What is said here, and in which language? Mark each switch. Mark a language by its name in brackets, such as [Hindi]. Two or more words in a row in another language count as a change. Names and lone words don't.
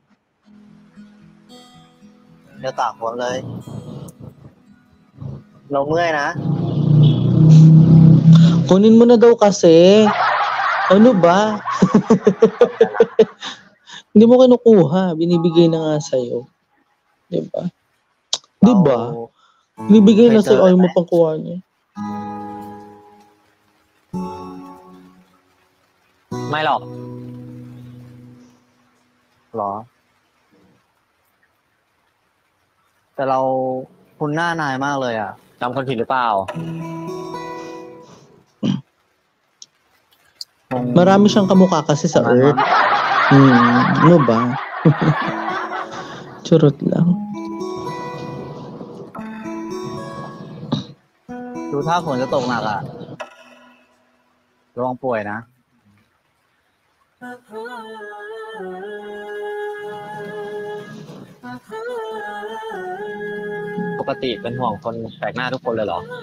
[Thai] เดี๋ยวตากฝนเลย เราเมื่อยนะ [Filipino] Kunin mo na daw kasi. Ano ba? Hindi mo kinukuha. Binibigay na nga sa'yo. Diba? Diba? Binibigay na sa'yo. Ayaw mo pang kuha niya. [Thai] ไม่หรอก หรอ แต่เราคุณหน้านายมากเลยอ่ะ จำคนผิดหรือเปล่า [Filipino] Marami siyang kamukha kasi sa Earth. Ano ba? Churot lang. [Thai] ดูท่าฝนจะตกหนักอ่ะระวังป่วยนะ ปกติเป็นห่วงคนแปลกหน้าทุกคนเลยเหรอ